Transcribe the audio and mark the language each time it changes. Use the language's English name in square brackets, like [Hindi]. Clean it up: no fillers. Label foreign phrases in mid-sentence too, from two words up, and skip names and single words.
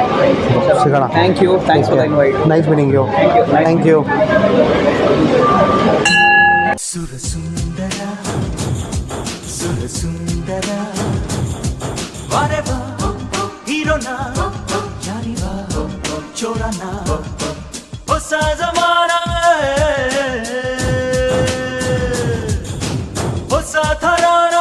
[Kannada] ಸಿಗೋಣ. [English] Thank you. Thanks for the invite. Nice meeting you. Thank you. [Kannada] ಸುರಸುಂದರ ಸುರಸುಂದರ ವಾರೆವ ಹೀರೋನ ಯಾರಿವ ಚೋರನ ಹೊಸ ಜಮಾನ ಹೊಸ ಥರ